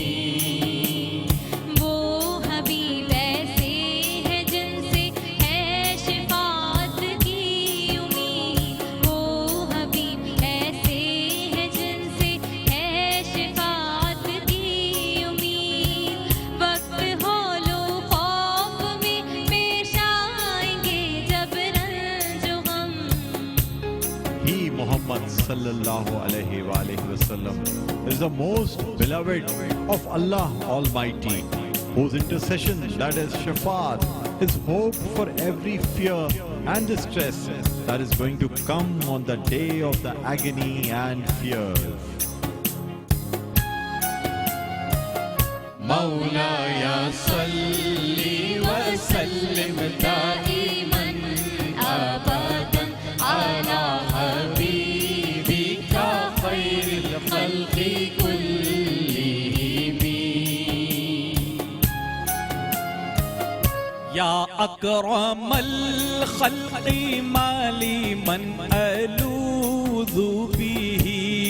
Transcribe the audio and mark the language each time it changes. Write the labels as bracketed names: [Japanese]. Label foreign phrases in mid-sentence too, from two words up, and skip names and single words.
[Hindi] वो हबीब ऐसे है जिनसे है शिफाअत की उम्मीद। वो हबीब ऐसे है जिनसे है शिफाअत की उम्मीद। वक्त हौलो खौफ में पेश आएंगे जब रंज गम। [English] He, Muhammad [Arabic] صلى الله عليه وسلم, [English] is the most beloved of Allah Almighty, whose intercession, that is shafaat, is hope for every fear and distress that is going to come on the day of the agony and fear. [Arabic] مولاي صل وسلم دائما أبدا على حبيبك خير الخلق كلهم. يا أكرم الخلق ما لي من ألوذ به.